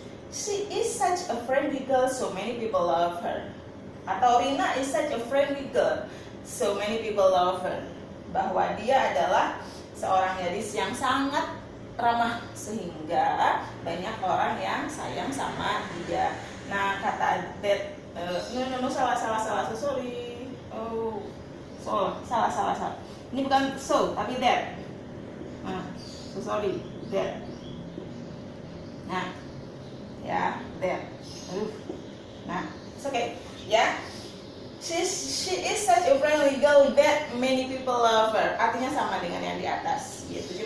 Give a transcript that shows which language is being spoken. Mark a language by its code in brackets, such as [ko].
[en] She is such a friendly girl, so many people love her. [id] Atau [en] Rina is such a friendly girl, so many people love her. [id] Bahwa dia adalah seorang gadis yang sangat ramah sehingga banyak orang yang sayang sama dia. Nah, kata that, salah, [en] sorry. [id] Oh, salah. Ini bukan so, tapi that. [en] Nah, so sorry, that. Nah, ya, that. Nah, it's okay, ya. She is such a friendly girl that many people love her. [id] Artinya sama dengan yang di atas, gitu.